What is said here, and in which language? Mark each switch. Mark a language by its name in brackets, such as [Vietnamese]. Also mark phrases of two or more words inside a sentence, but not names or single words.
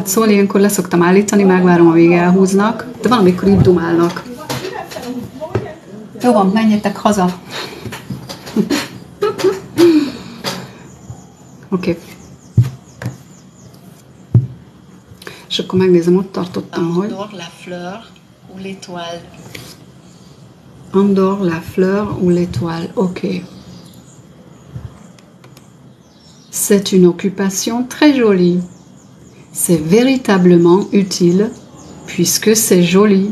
[Hungarian] Szóval ilyenkor leszoktam állítani, megvárom, amíg elhúznak, de valamikor itt dumálnak. Jó van, menjetek haza! Oké. És akkor megnézem, ott tartottam, hogy... [French] Andor la fleur ou l'étoile. Andor la fleur ou l'étoile. Ok. C'est une occupation très jolie. C'est véritablement utile puisque c'est joli.